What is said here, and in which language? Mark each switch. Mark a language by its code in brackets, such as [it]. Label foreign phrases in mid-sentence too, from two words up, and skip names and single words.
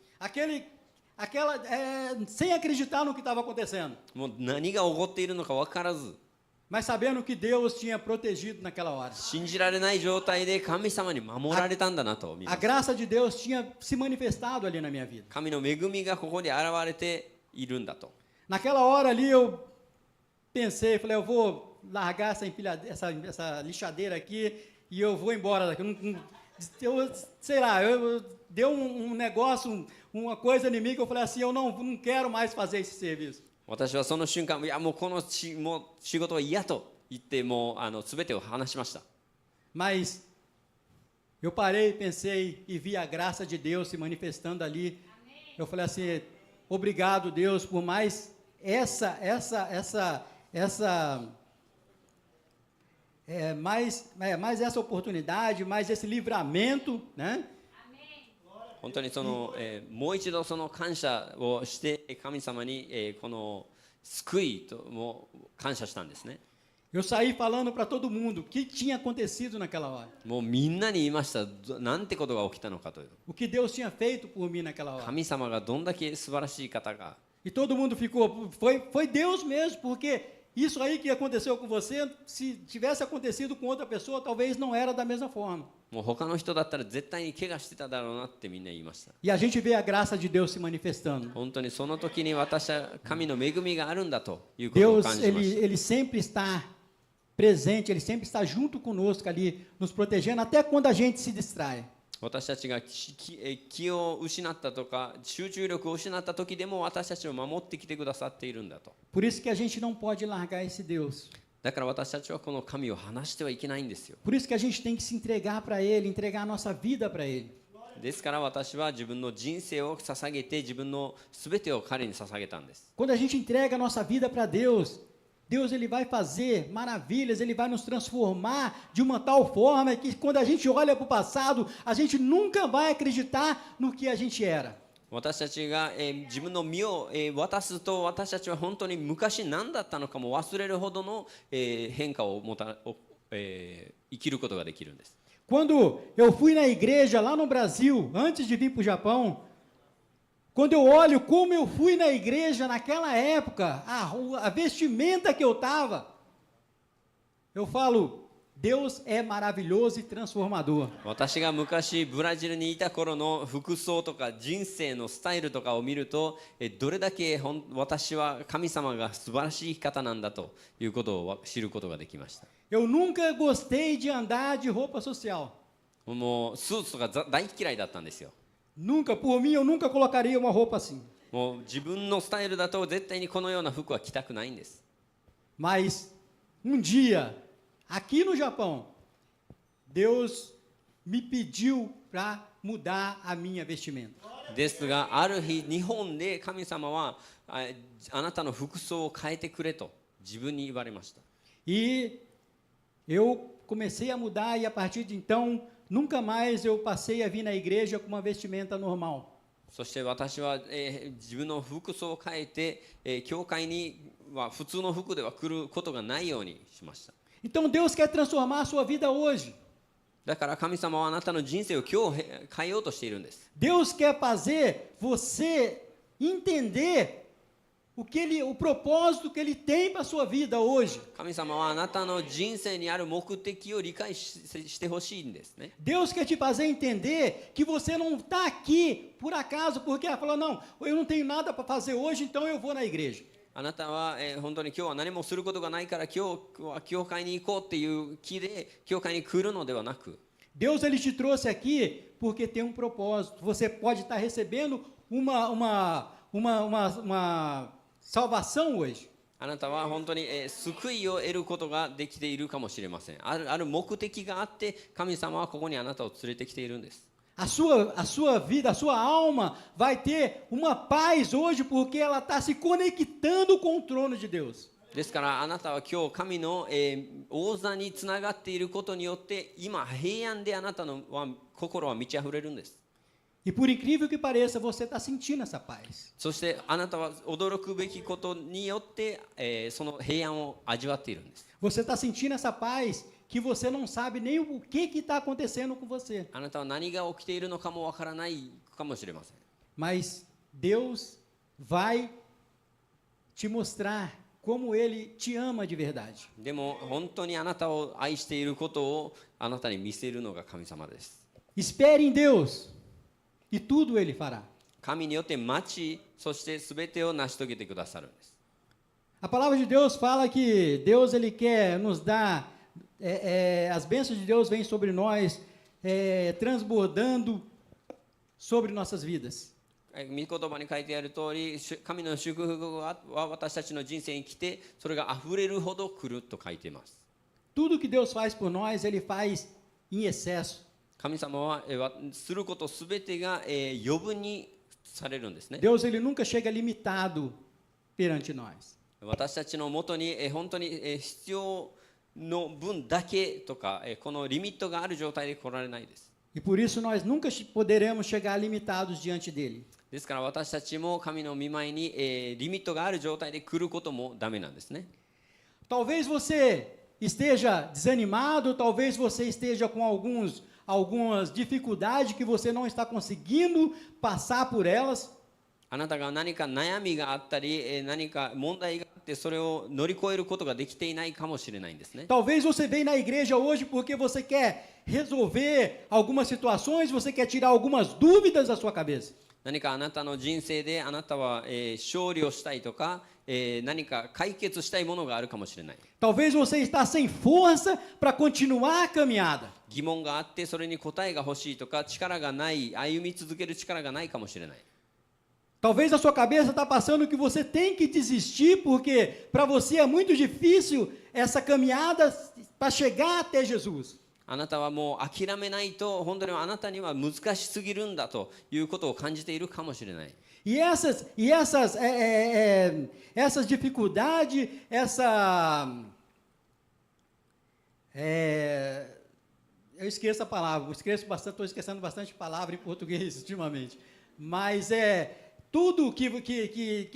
[pt] Sem acreditar no que estava acontecendo. [ja] もう何が起こっているのか分からず [pt] Mas sabendo que Deus tinha protegido naquela hora. [ja] 信じられない状態で神様に守られたんだなと見ま [pt] A [ja] す。 [pt] graça de Deus tinha se manifestado ali na minha vida. [ja] 神の恵みがここに現れているんだと。 [pt] Naquela hora ali eu pensei, falei, eu vou largar essa lixadeira aqui e eu vou embora daqui. Sei lá, deu um negócio, uma coisa em mim que eu falei assim, eu não quero mais fazer esse serviço. [ja] 私はその瞬間、いやもうこのもう仕事は嫌と言ってもう全てを話しました。 [pt] Mas eu parei, pensei e vi a graça de Deus se manifestando ali. Eu falei assim, obrigado Deus por mais mais essa oportunidade, mais esse livramento, né? [ja] 本当にもう一度その感謝をして神様に、この救いとも感謝したんですね。 [pt] Eu saí falando para todo mundo o que tinha acontecido naquela hora. [ja] もうみんなに言いました。なんてことが起きたのかという。 [pt] O que Deus tinha feito por mim naquela hora. [ja] 神様がどんだけ素晴らしい方か。 [pt] E todo mundo ficou, foi Deus mesmo, porque isso aí que aconteceu com você, se tivesse acontecido com outra pessoa, talvez não era da mesma forma. [ja] もう他の人だったら絶対に怪我してただろうなってみんな言いました。 [pt] E a gente vê a graça de Deus se manifestando. [ja] 本当にその時に私は神の恵みがあるんだということを感 [pt] Deus, [ja] じました。 [pt] ele sempre está presente, ele sempre está junto conosco ali, nos protegendo, até quando a gente se distrai. [ja] 私たちが気を失ったとか集中力を失った時でも私たちを守ってきてくださっているんだと。 [pt] Por isso que a gente não pode largar esse Deus. [ja] だから私たちはこの神を離してはいけないんですよ。 [pt] Por isso que a gente tem que se entregar para Ele, entregar a nossa vida para Ele. [ja] ですから私は自分の人生を捧げて自分の全てを彼に捧げたんです。 [pt] Quando a gente entrega a nossa vida para Deus, Deus ele vai fazer maravilhas, Ele vai nos transformar de uma tal forma que quando a gente olha para o passado, a gente nunca vai acreditar no que a gente era. [ja] 私たちが、自分の身を、渡すと私たちは本当に昔何だったのかも忘れるほどの、変化を生きることができるんです。 [pt] Quando eu fui na igreja lá no Brasil, antes de vir para o Japão, quando eu olho como eu fui na igreja naquela época, a vestimenta que eu estava, eu falo, Deus é maravilhoso e transformador. [ja] 私が昔ブラジルにいた頃の服装とか人生のスタイルとかを見ると、どれだけ私は神様が素晴らしい方なんだということを知ることができました。 [pt] Eu nunca gostei de andar de roupa social. [ja] もうスーツとか大嫌いだったんですよ。 [pt] Nunca, por mim, eu nunca colocaria uma roupa assim. [ja] もう自分のスタイルだと絶対にこのような服は着たくないんです。 [pt] Mas dia, aqui no Japão, Deus me pediu para mudar a minha vestimenta. [ja] ですがある日日本で神様はあなたの服装を変えてくれと自分に言われました。 [pt] E eu comecei a mudar e a partir de então nunca mais eu passei a vir na igreja com uma vestimenta normal. [ja] そして私は、自分の服装を変えて、教会には普通の服では来ることがないようにしました。 [pt] Então Deus quer transformar a sua vida hoje. [ja] だから神様はあなたの人生を今日変えようとしているんです。 [pt] Deus quer fazer você entender o propósito que Ele tem para a sua vida hoje. [ja] 神様はあなたの人生にある目的を理解してほしいんですね。 [pt] Deus quer te fazer entender que você não está aqui por acaso, porque ela falou, não, eu não tenho nada para fazer hoje, então eu vou na igreja. [ja] あなたは、本当に今日は何もすることがないから今日は教会に行こうっていう気で教会に来るのではなく、 [pt] Deus ele te trouxe aqui porque tem propósito. Você pode estar recebendo uma salvação hoje. [ja] あなたは本当に、救いを得ることができているかもしれません。ある目的があって神様はここにあなたを連れてきているんです。 [pt] A sua vida, a sua alma vai ter uma paz hoje porque ela está se conectando com o trono de Deus. [ja] ですからあなたは今日神の、王座につながっていることによって今平安であなたの心は満ち溢れるんです。 [pt] E por incrível que pareça, você está sentindo essa paz. [ja] そしてあなたは驚くべきことによって、その平安を味わっているんです。 [pt] Você está sentindo essa paz que você não sabe nem o que está acontecendo com você. [ja] あなたは何が起きているのかもわからないかもしれません。 [pt] Mas Deus vai te mostrar como Ele te ama de verdade. [ja] でも本当にあなたを愛していることをあなたに見せるのが神様です。 [pt] Espere em Deus e tudo Ele fará. [ja] 神によって待ち、そして全てを成し遂げてくださるんです。 [pt] A palavra de Deus fala que Deus Ele quer nos dar, as bênçãos de Deus vêm sobre nós, transbordando sobre nossas vidas. [ja] 御言葉に書いてある通り、神の祝福は私たちの人生に来て、それがあふれるほど来ると書いています。 [pt] Tudo que Deus faz por nós, Ele faz em excesso. [ja] 神様はすることすべてが余分にされるんですね。 [pt] Deus Ele nunca chega limitado perante nós. [ja] 私たちのもとに本当に必要の分だけとかこのリミットがある状態で来られないです。 [pt] E por isso nós nunca poderemos chegar limitados diante dele. [ja] ですから私たちも神の御前にリミットがある状態で来ることもダメなんですね。 [pt] Talvez você esteja desanimado, talvez você esteja com algumas dificuldades que você não está conseguindo passar por elas. [ja] あなたが何か悩みがあったり何か問題があってそれを乗り越えることができていないかもしれないんですね。 [pt] Talvez você venha na igreja hoje porque você quer resolver algumas situações, você quer tirar algumas dúvidas da sua cabeça. [ja] 何かあなたの人生であなたは勝利をしたいとか何か解決したいものがあるかもしれない。 [pt] Talvez você está sem força para continuar a caminhada. [ja] 疑問があってそれに答えが欲しいとか力がない歩み続ける力がないかもしれない。 [pt] Talvez a sua cabeça está passando que você tem que desistir porque para você é muito difícil essa caminhada para chegar até Jesus. [ja] あなたはもう諦めないと本当にあなたには難しすぎるんだということを感じているかもしれない。 [pt] E essas dificuldades, eu esqueço a palavra, estou esquecendo bastante palavra em português ultimamente, mas tudo que